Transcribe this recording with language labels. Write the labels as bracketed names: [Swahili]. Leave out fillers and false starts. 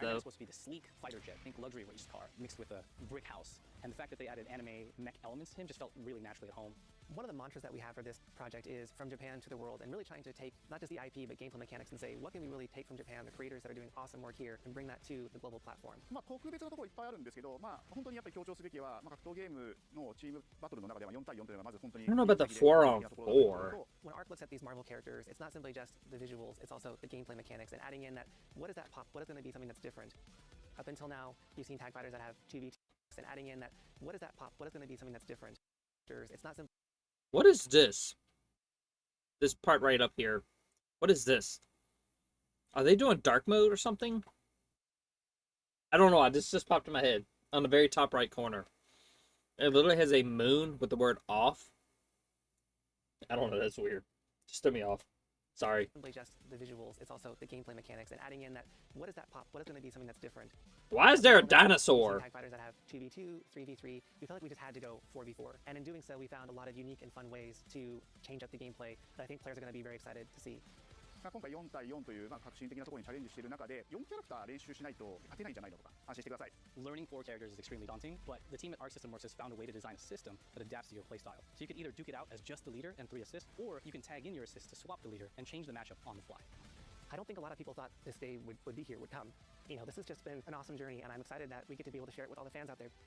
[English] Iron Man is supposed to be the sleek fighter jet, think luxury race car, mixed with a brick house. And the fact that they added anime mech elements to him just felt really naturally at home. One of the mantras that we have for this project is from Japan to the world, and really trying to take not just the IP but gameplay mechanics and say what can we really take from Japan, the creators that are doing awesome work here, and bring that to the global platform. [Japanese] 特別なところいっぱいあるんですけど、本当にやっぱり強調すべきは、格闘ゲームのチームバトルの中では4対4というのがまず本当に。 [English] I don't know about the 4-on-4. When Ark looks at these Marvel characters, it's not simply just the visuals, it's also the gameplay mechanics and adding in that what is that pop, what is going to be something that's different. Up until now, you've seen tag fighters that have 2v2, and adding in that what is that pop, what is going to be something that's different. It's not simply. What is this? This part right up here. What is this? Are they doing dark mode or something? I don't know. This just popped in my head. On the very top right corner. It literally has a moon with the word off. I don't know. That's weird. Just threw me off. Sorry. Simply just the visuals, it's also the gameplay mechanics and adding in that what is that pop, what is going to be something that's different. Why is there a dinosaur? Tag fighters that have 2v2, 3v3, we felt like we just had to go 4v4. And in doing so, we found a lot of unique and fun ways to change up the gameplay that I think players are going to be very excited to see. [Japanese] 今回4対4という革新的なところにチャレンジしている中で4キャラクター練習しないと勝てないんじゃないのとか安心してください。 [English] Learning 4 characters is extremely daunting, but the team at Arc System Works has found a way to design a system that adapts to your playstyle. So you can either duke it out as just the leader and 3 assists, or you can tag in your assists to swap the leader and change the matchup on the fly. I don't think a lot of people thought this day would be here, would come. You know, this has just been an awesome journey, and I'm excited that we get to be able to share it with all the fans out there.